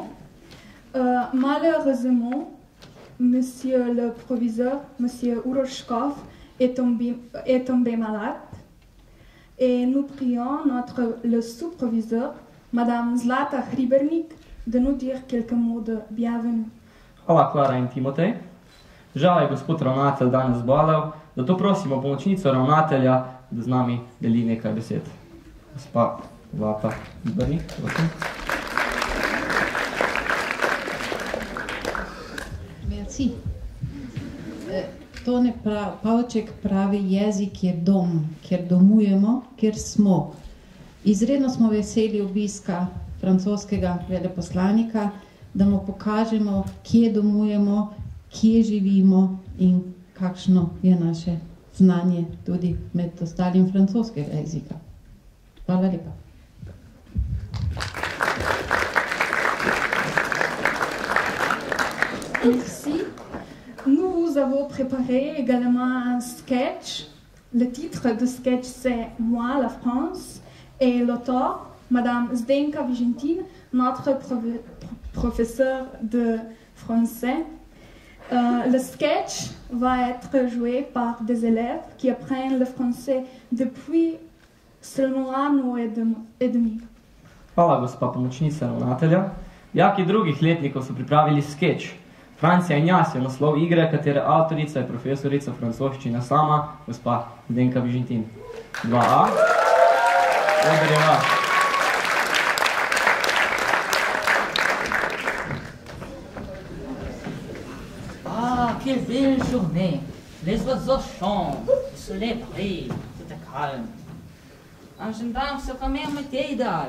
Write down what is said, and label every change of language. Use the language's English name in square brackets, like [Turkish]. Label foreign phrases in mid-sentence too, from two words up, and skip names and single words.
[French] Malheureusement, Monsieur le proviseur, Monsieur Uroshkov, est tombé malade. Et nous prions le sous-proviseur, Madame Zlata Hribernik, de nous dire quelques mots de bienvenue. [Slovenian] Hvala Klara in Timotej. Žal je gospod ravnatelj danes zbolel, zato prosimo pomočnico ravnatelja, da z nami deli nekaj besed. Gospa Zlata Hribernik, prosim. [French] Merci. [Slovenian] Tone Pavček pravi, jezik je dom, kjer domujemo, kjer smo. Izredno smo veseli obiska francoskega veleposlanika, da mu pokažemo, kje domujemo, kje živimo in kakšno je naše znanje tudi med ostalim francoskega jezika. Hvala lepa. [French] Merci. Nous vous avons préparé également un sketch. Le titre du sketch c'est Moi, la France. Et l'auteur, Madame Zdenka Vigentine, notre professeur de français. Le sketch va être joué par des élèves qui apprennent le français depuis seulement un an et demi. [Slovenian] Hvala, gospa pomočnica ravnatelja. Dijaki drugih letnikov so pripravili skeč. Francija in jaz je naslov igre, katere avtorica je profesorica francoščine sama, gospa Zdenka Vižentin. 2A. Odr je vaš. [French] Ah, quelle belle journée! Les oiseaux chantent, le soleil brille, tout est calme. Un gendarme sur la mer m'était idéal.